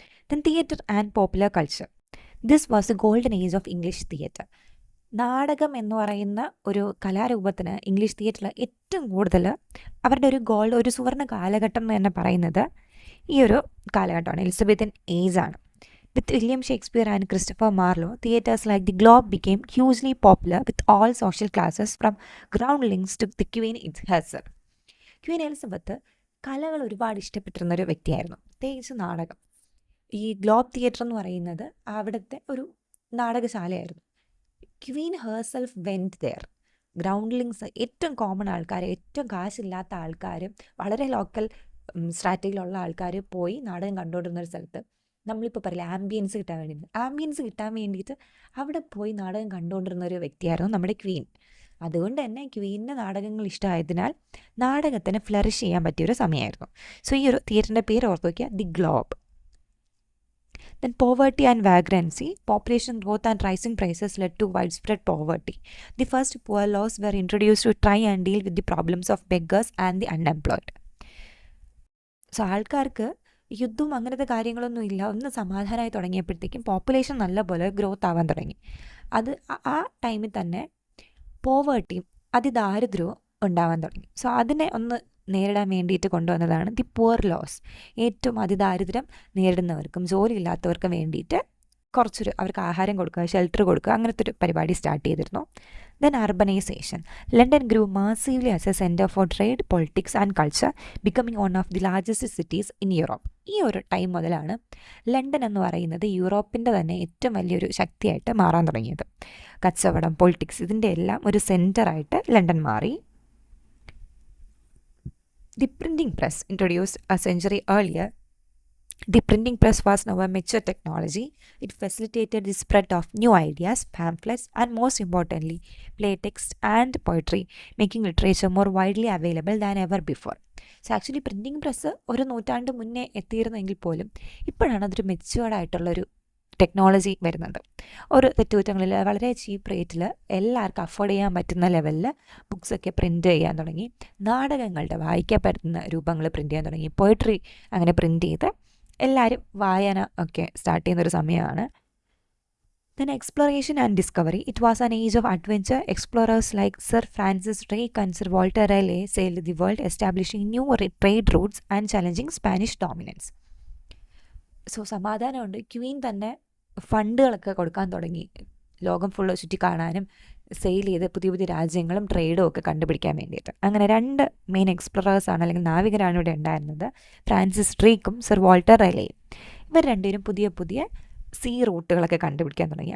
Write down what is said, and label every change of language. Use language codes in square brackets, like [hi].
[en] Then theatre and popular culture. This was the golden age of English theatre. [ml] നാടകം എന്ന് പറയുന്ന ഒരു കലാരൂപത്തിന് English തിയേറ്ററിൽ ഏറ്റവും കൂടുതൽ അവരുടെ ഒരു സുവർണ്ണ കാലഘട്ടം എന്ന് തന്നെ പറയുന്നത് ഈ ഒരു കാലഘട്ടമാണ്, എലിസബത്തൻ ഏജ് ആണ്. [en] With William Shakespeare and Christopher Marlowe, theatres like the Globe became hugely popular with all social classes from groundlings to the Queen herself. [ml] Queen Elizabeth കലകൾ ഒരുപാട് ഇഷ്ടപ്പെട്ടിരുന്ന ഒരു വ്യക്തിയായിരുന്നു, പ്രത്യേകിച്ച് നാടകം. ഈ ഗ്ലോബ് തിയേറ്റർ എന്ന് പറയുന്നത് അവിടുത്തെ ഒരു നാടകശാലയായിരുന്നു. [en] Queen herself went there. [ml] ഗ്രൗണ്ട്ലിങ്സ്, ഏറ്റവും കോമൺ ആൾക്കാർ, ഏറ്റവും കാശില്ലാത്ത ആൾക്കാർ, വളരെ ലോക്കൽ സ്ട്രാറ്റജിയിലുള്ള ആൾക്കാർ പോയി നാടകം കണ്ടുകൊണ്ടിരുന്നൊരു സ്ഥലത്ത് നമ്മളിപ്പോൾ പറയില്ല ആംബിയൻസ് കിട്ടാൻ വേണ്ടിയിട്ട് അവിടെ പോയി നാടകം കണ്ടുകൊണ്ടിരുന്ന ഒരു വ്യക്തിയായിരുന്നു നമ്മുടെ ക്വീൻ. അതുകൊണ്ട് തന്നെ ക്വീനിന് നാടകങ്ങൾ ഇഷ്ടമായതിനാൽ നാടകത്തിന് ഫ്ലറിഷ് ചെയ്യാൻ പറ്റിയൊരു സമയമായിരുന്നു. സോ ഈ ഒരു തിയേറ്ററിൻ്റെ പേര് ഓർത്ത് വയ്ക്കുക, the globe. [en] Then poverty and vagrancy, population growth and rising prices led to widespread poverty. The first poor laws were introduced to try and deal with the problems of beggars and the unemployed. [ml] So ആൾക്കാർക്ക് യുദ്ധവും അങ്ങനത്തെ കാര്യങ്ങളൊന്നും ഇല്ല, ഒന്ന് സമാധാനമായി തുടങ്ങിയപ്പോഴത്തേക്കും population നല്ലപോലെ growth ആവാൻ തുടങ്ങി. അത് ആ ടൈമിൽ തന്നെ പോവേർട്ടിയും അതിദാരിദ്ര്യവും ഉണ്ടാവാൻ തുടങ്ങി. സോ അതിനെ ഒന്ന് നേരിടാൻ വേണ്ടിയിട്ട് കൊണ്ടുവന്നതാണ് ദി പുവർ ലോസ്. ഏറ്റവും അതിദാരിദ്ര്യം നേരിടുന്നവർക്കും ജോലിയില്ലാത്തവർക്കും വേണ്ടിയിട്ട് അവർക്ക് ആഹാരം കൊടുക്കുക, ഷെൽട്ടർ കൊടുക്കുക, അങ്ങനത്തെ ഒരു പരിപാടി സ്റ്റാർട്ട് ചെയ്തിരുന്നു. [en] Then urbanisation. London grew massively as a centre for trade, politics and culture, becoming one of the largest cities in Europe. [ml] ഈ ഒരു ടൈം മുതലാണ് ലണ്ടൻ എന്ന് പറയുന്നത് യൂറോപ്പിൻ്റെ തന്നെ ഏറ്റവും വലിയൊരു ശക്തിയായിട്ട് മാറാൻ തുടങ്ങിയത്. കച്ചവടം, പൊളിറ്റിക്സ്, ഇതിൻ്റെ എല്ലാം ഒരു സെൻറ്ററായിട്ട് ലണ്ടൻ മാറി. [en] The printing press, introduced a century earlier, the printing press was now a mature technology. It facilitated the spread of new ideas, pamphlets, and most importantly, play text and poetry, making literature more widely available than ever before. So actually printing press [ml] ഒരു നൂറ്റാണ്ട് മുന്നേ എത്തിയിരുന്നെങ്കിൽ പോലും ഇപ്പോഴാണ് അതൊരു മെച്ചുവേർഡായിട്ടുള്ളൊരു technology വരുന്നത്. ഒരു തെറ്റുകുറ്റങ്ങളിൽ വളരെ ചീപ്പ് റേറ്റിൽ എല്ലാവർക്കും അഫോർഡ് ചെയ്യാൻ പറ്റുന്ന ലെവലിൽ ബുക്സൊക്കെ പ്രിൻറ്റ് ചെയ്യാൻ തുടങ്ങി. നാടകങ്ങളുടെ വായിക്കപ്പെടുന്ന രൂപങ്ങൾ പ്രിൻറ്റ് ചെയ്യാൻ തുടങ്ങി. പോയട്രി അങ്ങനെ പ്രിൻറ്റ് ചെയ്ത് എല്ലാവരും വായന ഒക്കെ സ്റ്റാർട്ട് ചെയ്യുന്നൊരു സമയമാണ്. [en] Then exploration and discovery. It was an age of adventure. Explorers like Sir Francis Drake and Sir Walter Raleigh sailed the world, establishing new trade routes and challenging Spanish dominance. [ml] So സമാധാനമുണ്ട്. Queen തന്നെ ഫണ്ടുകളൊക്കെ കൊടുക്കാൻ തുടങ്ങി, ലോകം full ചുറ്റി കാണാനും sale ചെയ്ത് പുതിയ പുതിയ രാജ്യങ്ങളും ട്രേഡും ഒക്കെ കണ്ടുപിടിക്കാൻ വേണ്ടിയിട്ട്. അങ്ങനെ 2 മെയിൻ എക്സ്പ്ലോറേഴ്സാണ് അല്ലെങ്കിൽ നാവികരാണ് ഇവിടെ ഉണ്ടായിരുന്നത്, ഫ്രാൻസിസ് ഡ്രേക്കും സർ വാൾട്ടർ റെലേയും. ഇവർ രണ്ടുപേരും പുതിയ പുതിയ സീ റൂട്ടുകളൊക്കെ കണ്ടുപിടിക്കാൻ തുടങ്ങി.